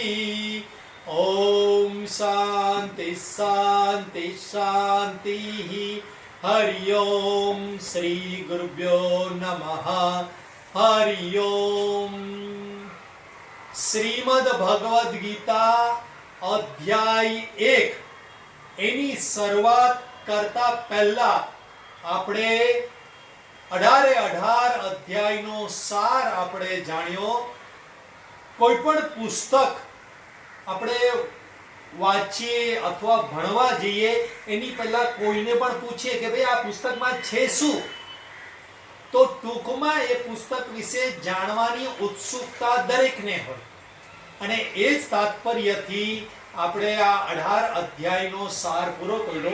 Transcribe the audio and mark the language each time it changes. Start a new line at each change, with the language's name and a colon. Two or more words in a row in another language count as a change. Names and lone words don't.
Sanskrit: ओम शांति शांति शांति। हरि ओम श्री गुरुभ्यो नमः। हरि ओम।
Gujarati: श्रीमद् भगवद गीता अध्याय 1 એની શરૂઆત કરતા પહેલા આપણે 18 અધ્યાયનો સાર આપણે જાણ્યો। કોઈ પણ પુસ્તક આપણે વાંચીએ અથવા ભણવા જઈએ એની પહેલા કોઈને પણ પૂછીએ કે ભાઈ આ પુસ્તકમાં છે શું, તો ટૂંકમાં એ પુસ્તક વિશે જાણવાની ઉત્સુકતા દરેકને હોય અને એ જ તાત્પર્યથી આપણે આ 18 અધ્યાયનો સાર પૂરો કર્યો।